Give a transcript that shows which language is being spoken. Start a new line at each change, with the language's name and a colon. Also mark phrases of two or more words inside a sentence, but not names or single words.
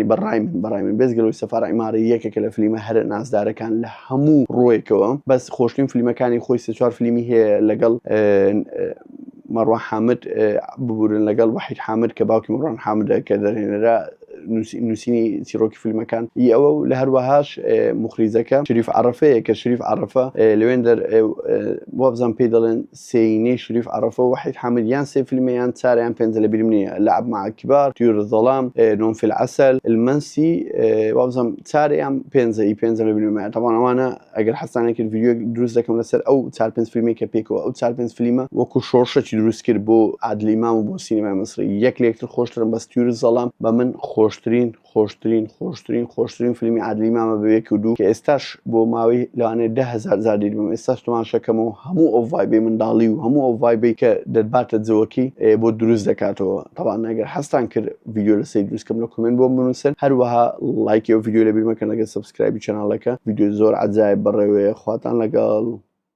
Central Kurdish: بەڕای من بێزگەلەوەی سەفارە ئیمارە یەکێکە لە فیلمە هەرە نازدارەکان لە هەموو ڕۆیەکەوە بەس خۆشترین فیلمەکانی خۆی سێ چوار فیلمی هەیە لەگەڵ مەڕوان حامد ببورن لەگەڵ وحید حامد کە باوکی مەڕوان حامدە کە دەرهێنەرە نووسینی چیرۆکی فیلمەکان ئەوە لە هەروەهاش مخریزەکە شریف عەرەفەیە کە شریف عەرەفە لەوێن وابزان پێی دەڵێن سینەی شریف عەرەفە و وحید حامد یان سێ فیلمەیان چارەیان پێنجە لە بیرم نییە لعب مع الكبار طيور الظلام نوم في العسل المنسي وابزان چارەیان پێنجە لە بیرم طبعا ئەوانە ئەگەر حەسانێکی ڤیدیۆ دروست دەکەم لەسەر ئەو چار پێنج فیلمی کە پێکەوە ئەو چار پێنج فیلمە وەکو شۆرشەکی دروست کرد بۆ عادل ئیمام و بۆ سینەمای مەسری یەک لە یەکتر خۆشترن بەس طيور الظلام بە من خۆشترین فیلمی عادل ئیمامە بە یەک و دوو کە ئێستاش بۆ ماوەی لەوانەیە 10,000 دیدم ئێستاش تەماشەکەمەوە هەموو ئەو ڤایبەی منداڵی و هەموو ئەو ڤایبەی کە دەتباتە جەوەکی بۆ دروست دەکاتەوە طبعا ئەگەر حەستان کرد ڤیدیۆ لەسەر دروستکەم لە کۆمنت بۆم بنووسن هەروەها لایکی ئەو ڤیدیۆ لە بیر مەکەن لەگەڵ سەبسکرایبی چەناڵەکە ڤیدیۆ زۆر عەجایب بەڕێوەیە خواتان لەگەڵ